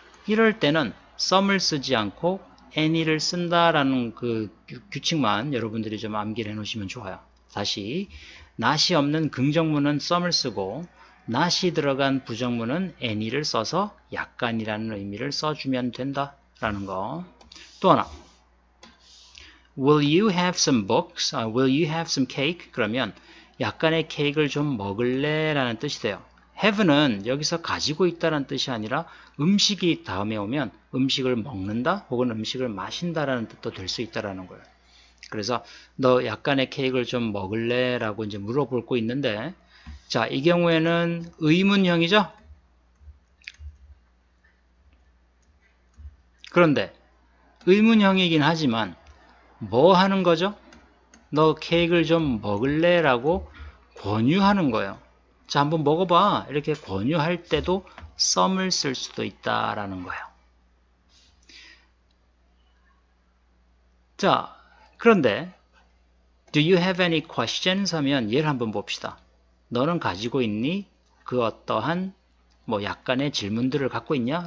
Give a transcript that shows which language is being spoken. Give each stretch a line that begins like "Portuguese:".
Korean: 이럴 때는 some을 쓰지 않고 any를 쓴다라는 그 규칙만 여러분들이 좀 암기를 해 놓으시면 좋아요. 다시 not이 없는 긍정문은 some을 쓰고 not이 들어간 부정문은 any를 써서 약간이라는 의미를 써주면 된다라는 거. 또 하나,
English: Will you have some books? Will you have some cake?
Korean: 그러면 약간의 케이크를 좀 먹을래? 라는 뜻이 돼요. have는 여기서 가지고 있다는 뜻이 아니라 음식이 다음에 오면 음식을 먹는다 혹은 음식을 마신다라는 뜻도 될 수 있다라는 거예요. 그래서 너 약간의 케이크를 좀 먹을래? 라고 이제 물어볼 거 있는데, 자, 이 경우에는 의문형이죠? 그런데 의문형이긴 하지만 뭐 하는 거죠? 너 케이크를 좀 먹을래? 라고 권유하는 거예요. 자, 한번 먹어봐. 이렇게 권유할 때도 some을 쓸 수도 있다라는 거예요.
English: 자,
Korean: 그런데
English: Do you have any questions?
Korean: 하면 얘를 한번 봅시다. 너는 가지고 있니? 그 어떠한 약간의 질문들을 갖고 있냐?